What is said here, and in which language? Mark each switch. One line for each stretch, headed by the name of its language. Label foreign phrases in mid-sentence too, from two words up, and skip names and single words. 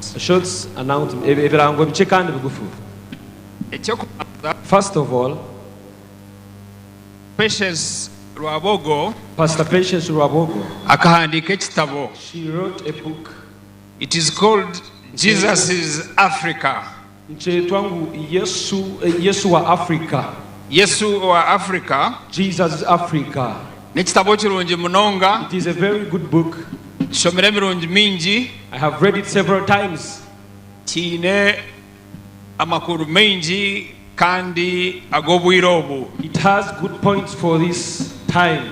English: Short announcement. First of all, Patience Rwabogo, Pastor Patience Rwabogo, she wrote a book. It is called Jesus is Africa.
Swahili: Yesu wa Africa. Yesu wa Africa.
English: Jesus is Africa. It is a very good book. I have read it several times. It has good points for this time